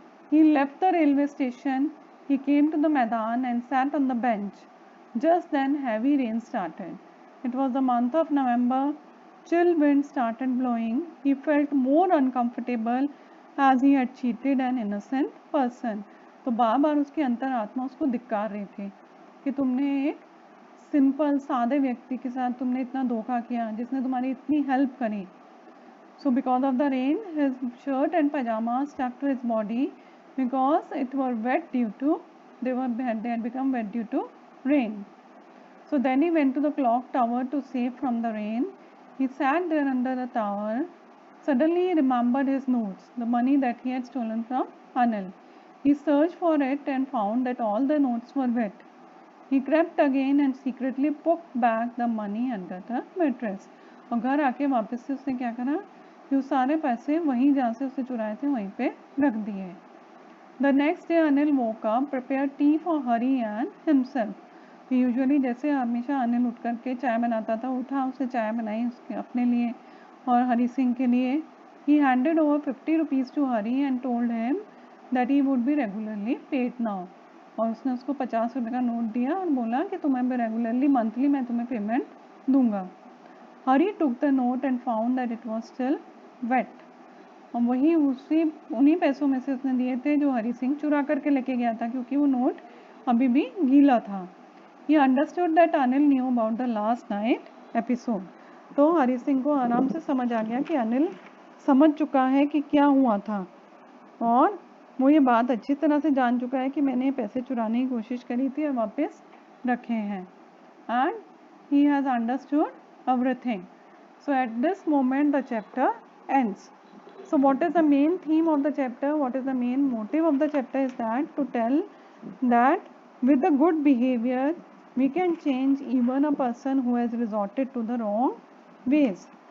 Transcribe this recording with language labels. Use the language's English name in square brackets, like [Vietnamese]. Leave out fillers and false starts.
[English] He left the railway station. He came to the Maidan and sat on the bench. Just then heavy rain started. It was the month of November. Chill wind started blowing. He felt more uncomfortable as he had cheated an innocent person. [Hindi] तो बार बार उसकी अंतरात्मा उसको धिक्कार रही थी कि तुमने एक सिंपल सादे व्यक्ति के साथ तुमने इतना धोखा किया जिसने तुम्हारी इतनी हेल्प करी. [English] So because of the rain, his shirt and pajamas stuck to his body because it were wet due to they had become wet due to rain. So then he went to the clock tower to save from the rain. He sat there under the tower. Suddenly he remembered his notes, the money that he had stolen from Anil. He searched for it and found that all the notes were wet. He crept again and secretly poked back the money under the mattress. [Hindi] और घर आके वापस से उसने क्या करा कि वो सारे पैसे वहीं जहाँ से उसने चुराए थे वहीं पे रख दिए. [English] The next day Anil woke up, prepared tea for Hari and himself. [Hindi] Usually जैसे हमेशा अनिल उठ करके चाय बनाता था, उठा उसने चाय बनाई उसके अपने लिए और हरी सिंह के लिए. [English] He handed over 50 rupees to Hari and told him that he would be regularly paid now. [Hindi] और उसने उसको 50 रुपये का नोट दिया और बोला कि तुम्हें रेगुलरली मंथली मैं तुम्हें पेमेंट दूंगा. [English] Hari took the note and found that it was still wet. [Hindi] और वही उन्हीं पैसों में से उसने दिए थे जो हरी सिंह चुरा करके लेके गया था क्योंकि वो नोट अभी भी गीला था. [English] He understood that Anil knew about the last night episode. [Hindi] तो हरी सिंह को आराम से समझ आ गया कि अनिल समझ चुका है कि क्या हुआ था और वो ये बात अच्छी तरह से जान चुका है कि मैंने पैसे चुराने की कोशिश करी थी और वापस रखे हैं. [English] And he has understood everything. So at this moment the chapter ends. So what is the main theme of the chapter? What is the main motive of the chapter is that to tell that with the good behavior we can change even a person who has resorted to the wrong ways.